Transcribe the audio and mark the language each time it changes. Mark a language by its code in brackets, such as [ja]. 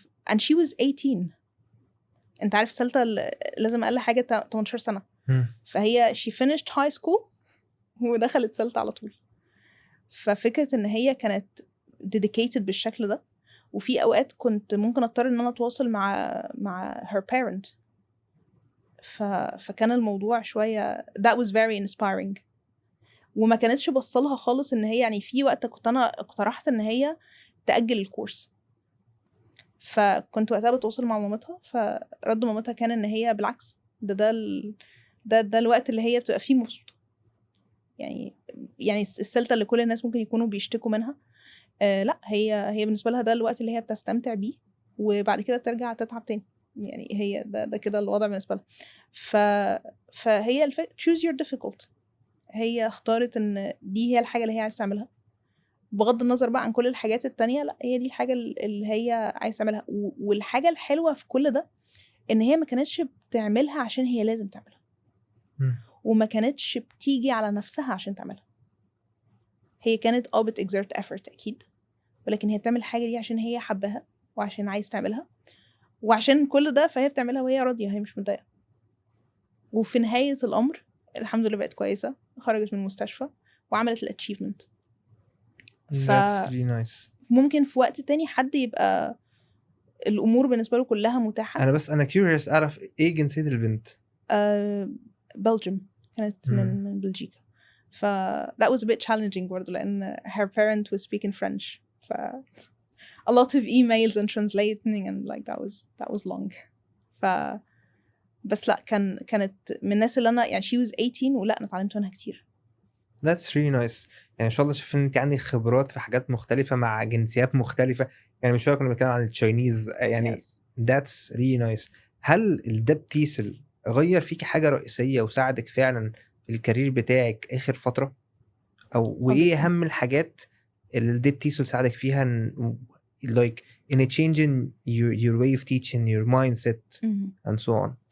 [en] and she was 18. [ar] انت عارف سلطة لازم اقل حاجة 18 سنة. فهي [en] she finished high school [ar] ودخلت سلطة على طول. ففكرة ان هي كانت dedicated بالشكل ده. وفي اوقات كنت ممكن اضطر ان انا اتواصل مع [en] her parent. [ar] فكان الموضوع شوية [en] that was very inspiring. [ar] وما كانتش بصلها خالص ان هي يعني في وقت كنت انا اقترحت ان هي تأجل الكورس. فكنت وقتها بتواصل مع مامتها، فرد مامتها كان ان هي بالعكس ده الوقت اللي هي بتبقى فيه مبسوطة. يعني السلطة اللي كل الناس ممكن يكونوا بيشتكوا منها، لا هي بالنسبة لها ده الوقت اللي هي بتستمتع بيه، وبعد كده ترجع تتعب تاني. يعني هي ده كده الوضع بالنسبة لها. فهي [en] choose your difficult. [ar] هي اختارت ان دي هي الحاجة اللي هي عايزة تعملها، بغض النظر بقى عن كل الحاجات التانية. لا هي دي الحاجة اللي هي عايزة تعملها. والحاجة الحلوة في كل ده ان هي ما كانتش بتعملها عشان هي لازم تعملها، وما كانتش بتيجي على نفسها عشان تعملها. هي كانت بت [en] exert effort [ar] اكيد، ولكن هي بتعمل الحاجة دي عشان هي حبها وعشان عايز تعملها، وعشان كل ده فهي بتعملها وهي راضية، هي مش متضايقة. وفي نهاية الأمر الحمد لله بقت كويسة، خرجت من المستشفى وعملت الاتشيفمنت. [en] That's really nice. [ar] ممكن في وقت تاني حد يبقى الأمور بالنسبة له كلها متاحة. أنا curious أعرف إيه جنسية البنت؟ بلجيم، كانت من بلجيكا. [en] that was a bit challenging [ar] برضه لأن [en] her parent was speaking French. a lot of emails and translating and like that was long. [ar] بس لا كانت من الناس اللي أنا يعني [en] she was 18 [ar] ولا أنا اتعلمت منها كتير. [en] That's really nice. [ar] يعني إن شاء الله شايف إن أنت عندك خبرات في حاجات مختلفة مع جنسيات مختلفة. يعني مش كنا بنتكلم عن التشاينيز يعني. [en] That's really nice. [ar] هل الدب تيسل غير فيك حاجة رئيسية وساعدك فعلا في الكارير بتاعك آخر فترة؟ أو وإيه أهم الحاجات اللي الدب تيسل ساعدك فيها [en] like in a changing your way of teaching, your mindset and so on.